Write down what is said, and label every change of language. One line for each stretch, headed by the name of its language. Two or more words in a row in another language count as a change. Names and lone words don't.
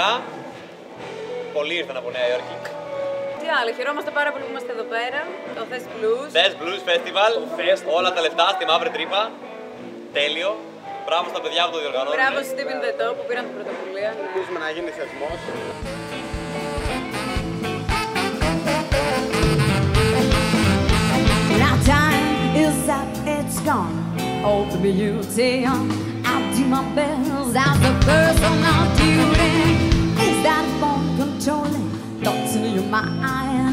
Greek: Πολλοί ήρθαν από Νέα Υόρκη. Τι άλλο, χαιρόμαστε πάρα πολύ που είμαστε εδώ πέρα. Το Thess Blues. Thess Blues Festival. Όλα τα λεφτά στη μαύρη τρύπα. Τέλειο. Μπράβο στα παιδιά που το διοργανώνουν. Μπράβο στη Steven The Top που πήραν την πρωτοβουλία. Ελπίζουμε να γίνει θεσμός.
English: Now time is up, it's gone. All the beauty on. I'll do my best as a person on duty. Is that phone controlling thoughts in your mind?